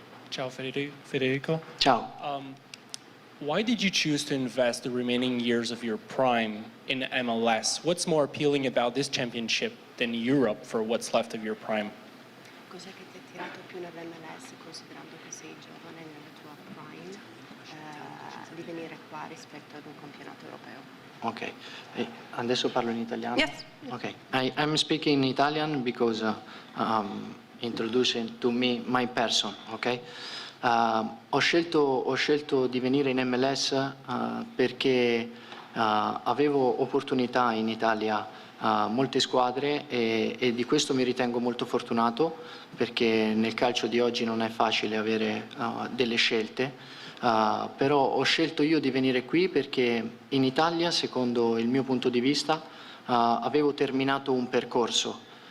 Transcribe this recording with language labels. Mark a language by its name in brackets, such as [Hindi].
[Italian] Ciao Federico. Ciao. [English] Why did you choose to invest the remaining years of your prime in MLS? What's more appealing about this championship than Europe for what's left of your prime? [Italian] Cos'è che ti ha attirato più nell'MLS, considerando che sei giovane nella tua prime, di venire qua rispetto ad un campionato europeo? Ok, adesso parlo in italiano? [English] Yes. Ok, I'm speaking in Italian because introducing to me my person, ok? [Italian] Ho scelto di venire in MLS perché avevo opportunità in Italia, molte squadre, e di questo mi ritengo molto fortunato, perché nel calcio di oggi non è facile avere delle scelte, però ho scelto io di venire qui perché in Italia, secondo il mio punto di vista, avevo terminato un percorso